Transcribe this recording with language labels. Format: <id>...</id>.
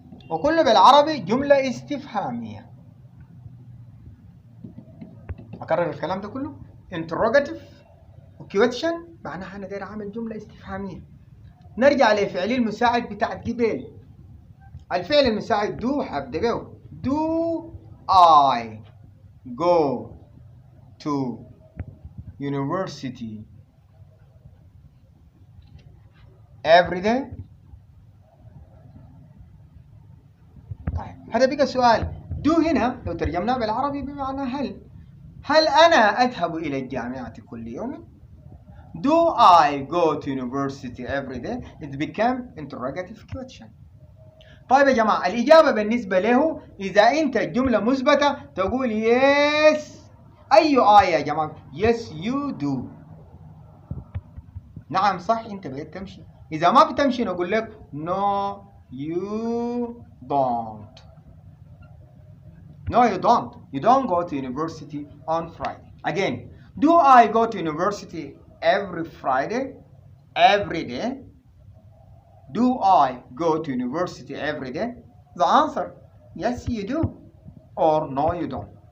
<ar>وكله بالعربي جملة استفهامية. أكرر الكلام ده كله. interrogative وquestion معناها أنا داير أعمل جملة استفهامية. نرجع لفعل المساعد بتاع قبل. الفعل المساعد do هبدأ به.</ar> <en>Do I go to university every day؟</en> <ar>طيب هذا بقى سؤال. do هنا لو ترجمناه بالعربي بمعنى هل أنا أذهب إلى الجامعة كل يوم؟</ar> <en>Do I go to university every day? It became interrogative question.</en> <ar>طيب يا جماعة الإجابة بالنسبة له إذا أنت الجملة مثبتة تقول yes. أي آية يا جماعة؟</ar> <en>Yes you do.</en> <ar>نعم صح أنت بقيت تمشي. إذا ما بتمشي نقول لك</ar> <en>no you don't. No, you don't. You don't go to university on Friday. Again, do I go to university every Friday? Every day? Do I go to university every day? The answer, yes you do. Or no you don't.</en>